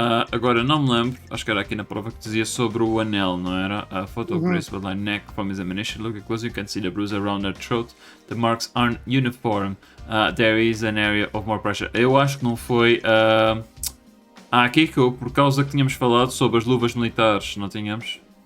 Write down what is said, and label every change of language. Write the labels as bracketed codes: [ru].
[pt] Agora não me lembro, acho que era aqui na prova que dizia sobre o anel, não era? [en] A photo of Grace was like neck from examination. Look close, you can see the bruise around her throat. The marks aren't uniform. There is an area of more pressure. [pt] Eu acho que não foi a Kiko, por causa que tínhamos falado sobre as luvas militares, não tínhamos?